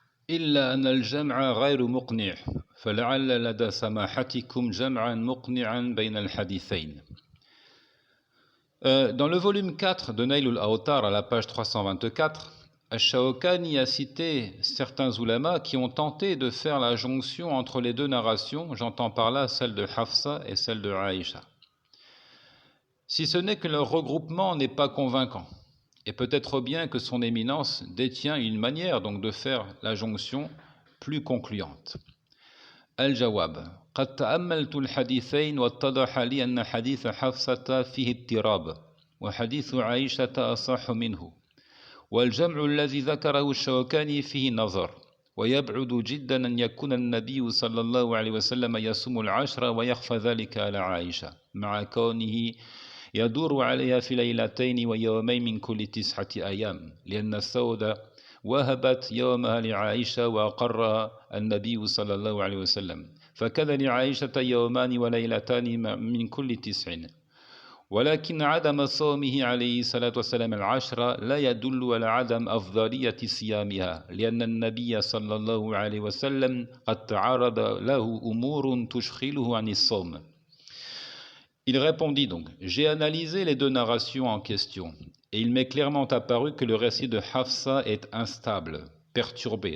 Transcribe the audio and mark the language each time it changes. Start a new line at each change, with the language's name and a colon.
Arabic: إلا أن الجمع غير مقنع فلعل لدى سماحتكم جمعا مقنعا بين الحديثين.
French: Dans le volume 4 de Nail al-Awtar, à la page 324, Ash-Shawkani a cité certains oulémas qui ont tenté de faire la jonction entre les deux narrations, j'entends par là celle de Hafsa et celle de Aïcha. Si ce n'est que leur regroupement n'est pas convaincant, et peut-être bien que son éminence détient une manière donc de faire la jonction plus concluante.
Arabic: Al-Jawab. قد تأملت الحديثين واتضح لي أن حديث حفصة فيه اضطراب وحديث عائشة أصح منه والجمع الذي ذكره الشوكاني فيه نظر ويبعد جدا أن يكون النبي صلى الله عليه وسلم يصوم العشر ويخفى ذلك على عائشة مع كونه يدور عليها في ليلتين ويومين من كل 9 أيام لأن السودة وهبت يومها لعائشة وأقرها النبي صلى الله عليه وسلم فكذا لعائشة يومان وليلتان من كل 9 ولكن عدم صومه عليه الصلاة والسلام العشر لا يدل على عدم أفضلية صيامها لأن النبي صلى الله عليه وسلم قد تعرض له أمور تشغله عن الصوم.
French: Il répondit donc, j'ai analysé les deux narrations en question, et il m'est clairement apparu que le récit de Hafsa est instable, perturbé.